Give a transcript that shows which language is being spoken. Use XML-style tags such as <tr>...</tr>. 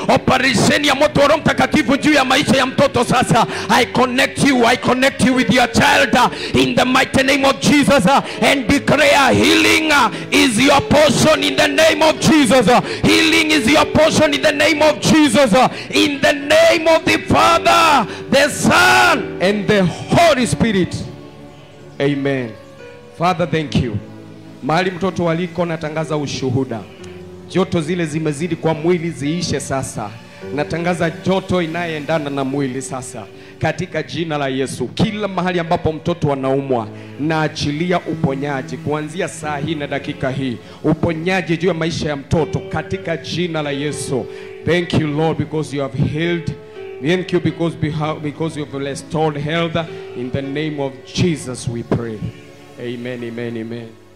<sw>Operation ya moto wa Roho Mtakatifu juu ya maisha ya mtoto sasa.</sw> <en>I connect you with your child in the mighty name of Jesus and declare healing is your portion in the name of Jesus. Healing is your portion in the name of Jesus. In the name of the Father, the Son and the Holy Spirit. Amen. Father, thank you.</en> <sw>Mahali mtoto waliko, natangaza ushuhuda. Joto zile zimezidi kwa mwili ziishe sasa. Natangaza joto inayoendana na mwili sasa katika jina la Yesu. Kila mahali ambapo mtoto anaumwa, na achilia uponyaji kuanzia saa hii na dakika hii. Uponyaji juu ya maisha ya mtoto katika jina la Yesu.</sw> <en>Thank you Lord because you have healed. Thank you because you have restored health. In the name of Jesus we pray. Amen, amen, amen.</en>